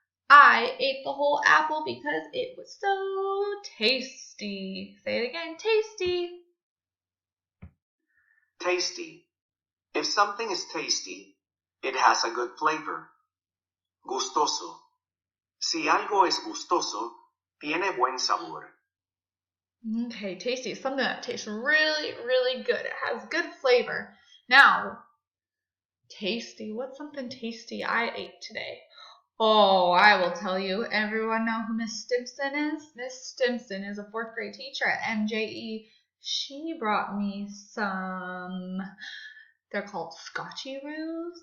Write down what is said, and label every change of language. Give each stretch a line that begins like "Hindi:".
English: I ate the whole apple because it was so tasty. Say it again, tasty. Tasty. If something is tasty, it has a good flavor.
Spanish: Gustoso. Si algo es gustoso, tiene buen sabor.
English: Okay, tasty is something that tastes really, really good. It has good flavor. Now, tasty. What's something tasty I ate today? Oh, I will tell you. Everyone know who Miss Stimson is? Miss Stimson is a 4th grade teacher at MJE. She brought me some, they're called Scotchy-Roos.